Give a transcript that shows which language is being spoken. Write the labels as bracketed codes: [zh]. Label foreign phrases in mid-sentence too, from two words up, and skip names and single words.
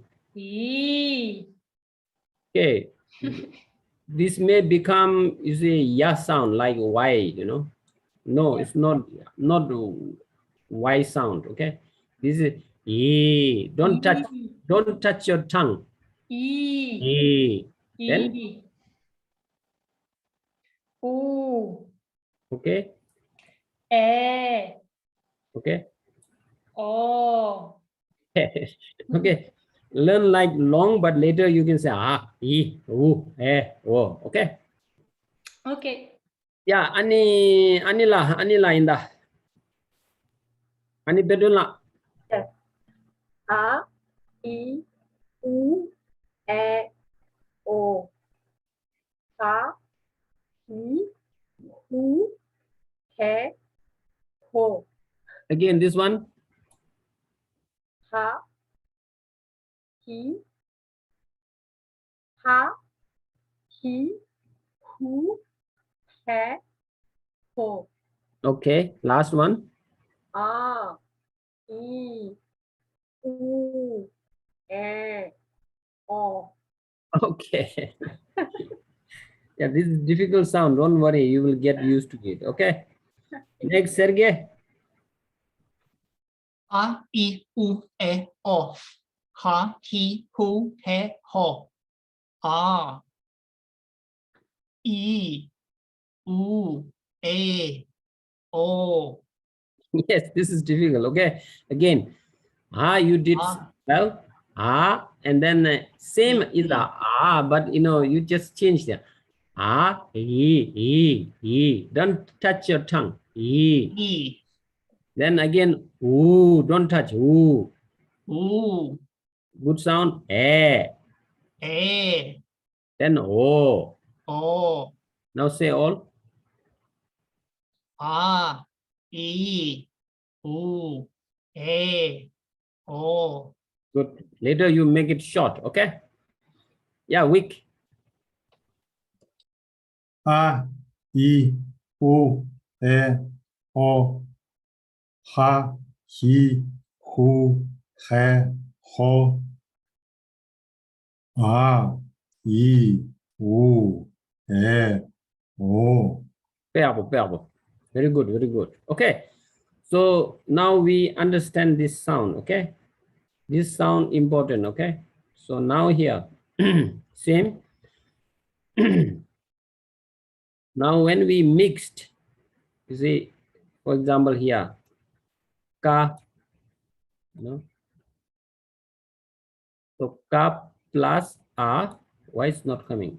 [ja] E. [en] Okay. This may become, you see, ya sound, like Y, you know? No, it's not Y sound, okay? This is E. Don't touch your tongue. [ja] E. [en] E. Then, [ja] E. U. [en] okay? [ja] E. [en] Okay? [ja] O. [en] Okay, learn like long, but later you can say e, o. Okay. Okay. Yeah, Anila indah. Ani bedula. Yes. [ja] A, I, U, E, O. Ha, Hi, Hu, He, Ho. [en] Again, this one. [ja] Ha, Hi, Ha, Hi, Hu, He, Ho. [en] Okay, last one. [ja] A, I, U, E, O. [en] Okay. Yeah, this is difficult sound. Don't worry, you will get used to it. Okay. Next, Sergey. [ja] A, I, U, E, O. Ha, hi, hu, he, ho. A. I, U, E, O. [en] Yes, this is difficult. Okay. Again, you did Ah. well. And then same is the but you know, you just changed it. E. Don't touch your tongue. E. [ja] I, [en] Then again, ooh, don't touch. Ooh. [ja] U, [en] Good sound. [ja] E. E, [en] Then O. [ja] O. [en] Now say all. [ja] A, I, U, E, O. [en] Good. Later you make it short. Okay. Yeah, weak. [ja] A, I, U, E, O. Ha, hi, hu, he, ho. A, I, U, E, O. [en] Bearable. Very good. Very good. Okay. So now we understand this sound. Okay. This sound important. Okay. So now here, same. Now when we mixed, you see, for example here, ka, you know, so ka plus a, why it's not coming?